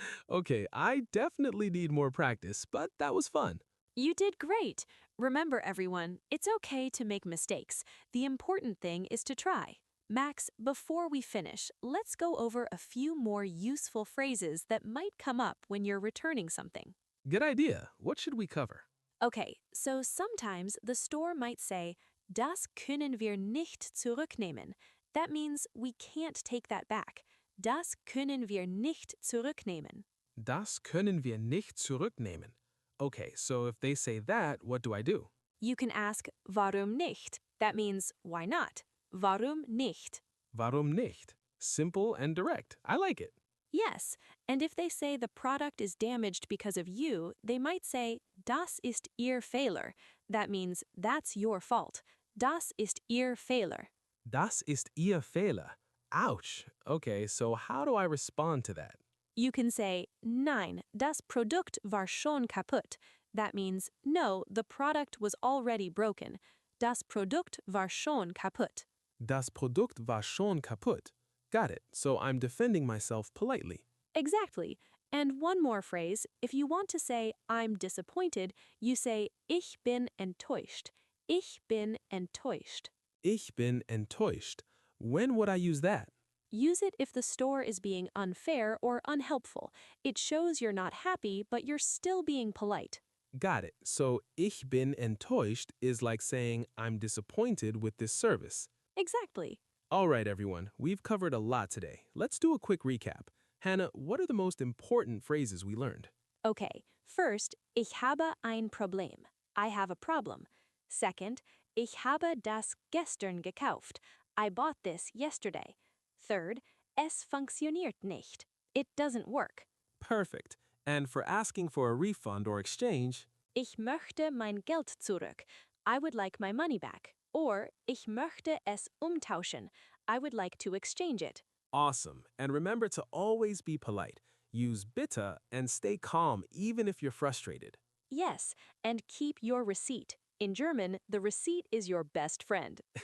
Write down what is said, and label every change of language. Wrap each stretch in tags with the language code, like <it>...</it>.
<en>Okay, I definitely need more practice, but that was fun. You did great. Remember, everyone, it's okay to make mistakes. The important thing is to try. Max, before we finish, let's go over a few more useful phrases that might come up when you're returning something. Good idea. What should we cover? Okay, so sometimes the store might say,</en> <de>das können wir nicht zurücknehmen.</de> <en>That means we can't take that back.</en> <de>Das können wir nicht zurücknehmen. Das können wir nicht zurücknehmen.</de> <en>Okay, so if they say that, what do I do? You can ask,</en> <de>warum nicht?</de> <en>That means, why not?</en> <de>Warum nicht? Warum nicht?</de> <en>Simple and direct. I like it. Yes, and if they say the product is damaged because of you, they might say,</en> <de>das ist Ihr Fehler.</de> <en>That means, that's your fault.</en> <de>Das ist Ihr Fehler. Das ist Ihr Fehler. Ouch.</de> <en>Okay, so how do I respond to that? You can say,</en> <de>nein, das Produkt war schon kaputt.</de> <en>That means, no, the product was already broken.</en> <de>Das Produkt war schon kaputt. Das Produkt war schon kaputt.</de> <en>Got it. So I'm defending myself politely. Exactly. And one more phrase, if you want to say, I'm disappointed, you say,</en> <de>ich bin enttäuscht. Ich bin enttäuscht. Ich bin enttäuscht.</de> <en>When would I use that? Use it if the store is being unfair or unhelpful. It shows you're not happy, but you're still being polite. Got it. So</en> <de>ich bin enttäuscht</de> <en>is like saying I'm disappointed with this service. Exactly. All right, everyone. We've covered a lot today. Let's do a quick recap. Hannah, what are the most important phrases we learned? Okay, first,</en> <de>ich habe ein Problem.</de> <en>I have a problem.</en> <de>Second, ich habe das gestern gekauft.</de> <en>I bought this yesterday.</en> <de>Third, es funktioniert nicht.</de> <en>It doesn't work. Perfect. And for asking for a refund or exchange,</en> <de>Ich möchte mein Geld zurück.</de> <en>I would like my money back. Or,</en> <de>ich möchte es umtauschen.</de> <en>I would like to exchange it. Awesome. And remember to always be polite. Use bitte and stay calm even if you're frustrated. Yes, and keep your receipt. In German, the receipt is your best friend.</en>